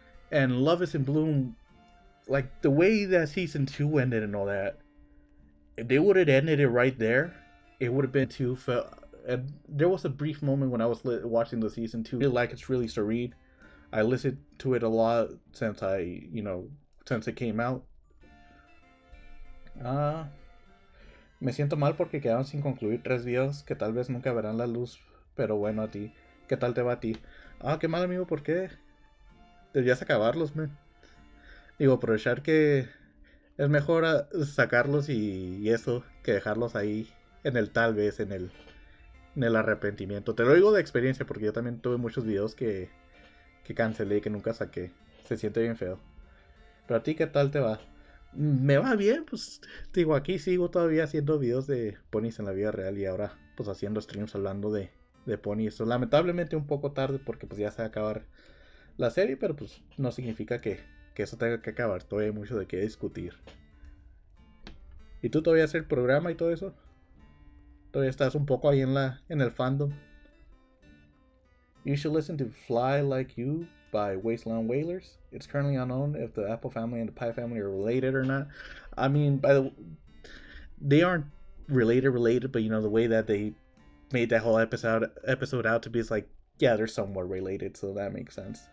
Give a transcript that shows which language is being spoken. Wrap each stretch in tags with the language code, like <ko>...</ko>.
<en>And Love Is in Bloom, like the way that season 2 ended and all that, if they would have ended it right there, it would have been too. And there was a brief moment when I was watching the season 2. I feel like it's really serene. I listened to it a lot since since it came out.</en> <es>Me siento mal porque quedaron sin concluir 3 videos que tal vez nunca verán la luz, pero bueno, a ti, ¿qué tal te va a ti? Qué mal, amigo, ¿por qué? Deberías acabarlos, man. Digo, aprovechar que es mejor sacarlos y eso que dejarlos ahí en el tal vez, en el arrepentimiento. Te lo digo de experiencia porque yo también tuve muchos videos que cancelé y que nunca saqué. Se siente bien feo. Pero a ti, ¿qué tal te va? Me va bien, pues digo, aquí sigo todavía haciendo videos de ponies en la vida real y ahora pues haciendo streams hablando de ponies. Lamentablemente un poco tarde porque pues ya se va a acabar la serie, pero pues no significa que eso tenga que acabar. Todavía hay mucho de qué discutir. ¿Y tú todavía haces el programa y todo eso? ¿Todavía estás un poco ahí en el fandom?</es> <en>You should listen to Fly Like You by Wasteland Wailers. It's currently unknown if the Apple family and the Pie family are related or not. I mean, they aren't related, but you know the way that they made that whole episode out to be is like, yeah, they're somewhat related, so that makes sense.</en>